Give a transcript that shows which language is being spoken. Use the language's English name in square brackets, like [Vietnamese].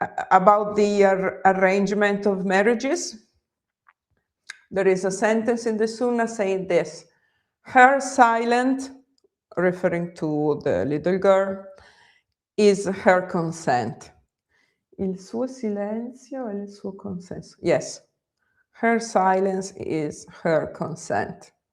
[English] About the arrangement of marriages. There is a sentence in the Sunnah saying this: her silent, referring to the little girl, is her consent. [Italian] Il suo silenzio è il suo consenso. [English] Yes, her silence is her consent.